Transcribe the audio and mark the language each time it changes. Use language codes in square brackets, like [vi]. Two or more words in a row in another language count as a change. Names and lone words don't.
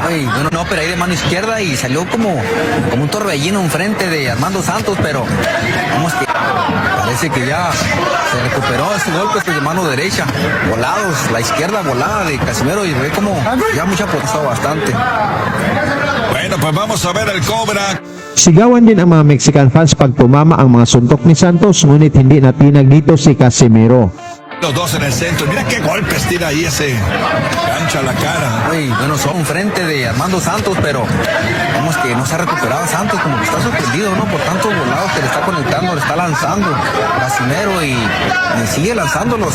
[es] Ay, bueno, no, pero ahí de mano izquierda y salió como un torbellino enfrente de Armando Santos, pero vamos que parece que ya se recuperó ese golpe de mano derecha. Volados, la izquierda volada de Casimero y ve como ya mucha potencia bastante. Bueno, pues vamos a ver el Cobra. [tl] Sigawan din ang mga [en] Mexican fans [tl] pag tumama ang mga suntok ni Santos, ngunit hindi natinag dito si Casimiro. [es] Los dos en el centro. Mira qué golpes tira ahí ese. Cancha la cara. Uy, bueno, son frente de Armando Santos, pero vamos que no se ha recuperado Santos, como que está sorprendido, ¿no? Por tantos volados que le está conectando, le está lanzando Casimero y sigue lanzándolos.